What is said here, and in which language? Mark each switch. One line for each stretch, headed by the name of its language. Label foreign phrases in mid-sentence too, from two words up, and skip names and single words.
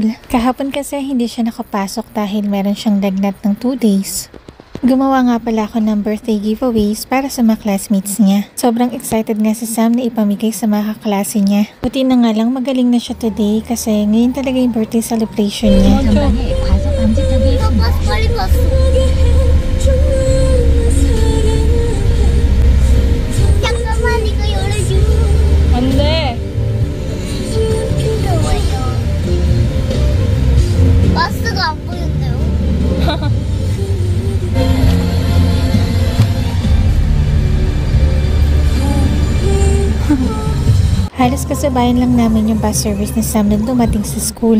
Filipino: Kahapon kasi hindi siya nakapasok dahil meron siyang lagnat ng 2 days. Gumawa nga pala ako ng
English: birthday giveaways
Filipino: para sa mga classmates niya. Sobrang excited nga si Sam na ipamigay sa mga kaklase niya. Buti na nga lang magaling na siya today kasi ngayon talaga yung
English: birthday celebration
Filipino: niya.
Korean: 빨리 봤어. 잠깐만 이거 열어줘. 안 돼. 왔어? 안 보이는데요?
Filipino: Halos kasabayan lang namin yung
English: bus service
Filipino: ni Sam nung dumating sa school.